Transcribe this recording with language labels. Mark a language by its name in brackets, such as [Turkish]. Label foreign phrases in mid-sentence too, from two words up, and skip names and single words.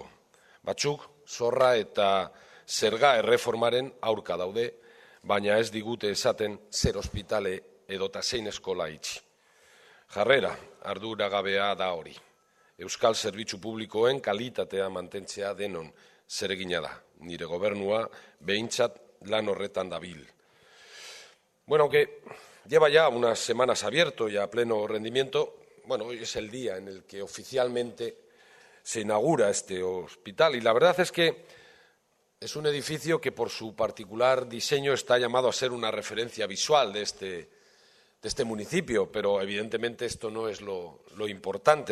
[Basque] Batzuk zorra eta zerga erreformaren aurka daude, baina ez digute esaten zer ospitale edota zein eskola itxi. Jarrera arduragabea da hori. Euskal zerbitzu publikoen kalitatea mantentzea denon zeregina da. Nire gobernua behintzat lan horretan dabil. [Spanish] Bueno, aunque lleva ya unas semanas abierto y a pleno rendimiento, hoy es el día en el que oficialmente se inaugura este hospital y la verdad es que es un edificio que por su particular diseño está llamado a ser una referencia visual de este municipio, pero evidentemente esto no es lo importante.